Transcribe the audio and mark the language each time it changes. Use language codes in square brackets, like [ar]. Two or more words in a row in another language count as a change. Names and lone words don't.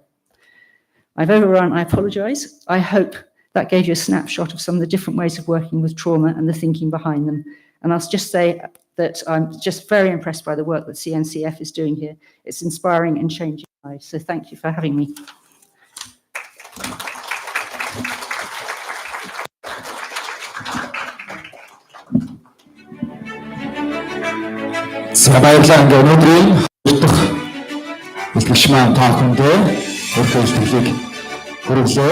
[en] I've overrun, I apologise. I hope that gave you a snapshot of some of the different ways of working with trauma and the thinking behind them. And I'll just say that I'm just very impressed by the work that Cncf is doing here. It's inspiring and changing lives. So thank you for having me. [mn] За баярлалаа. Ингээ өнөөдрийн бэлтгэгч маань та бүхэндээ өөрийнхөө бэлтгэлийг хүргэлээ.